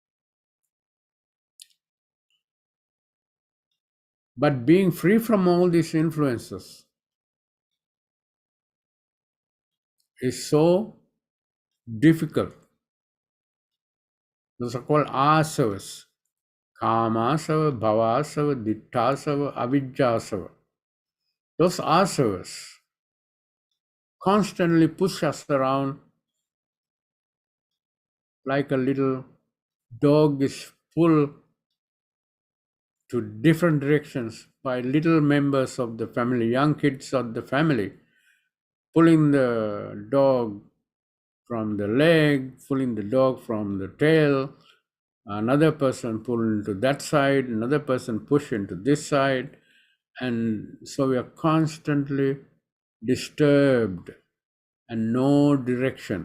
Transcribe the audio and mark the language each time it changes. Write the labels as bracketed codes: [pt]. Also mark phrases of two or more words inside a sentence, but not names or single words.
[en] But being free from all these influences is so difficult. Those are called asavas. [pi] Kamasava, bhavasava, ditthasava, avijjasava. [en] Those asavas constantly push us around like a little dog is pulled to different directions by little members of the family, young kids of the family, pulling the dog from the leg, pulling the dog from the tail, another person pull into that side, another person push into this side, and so we are constantly disturbed and no direction.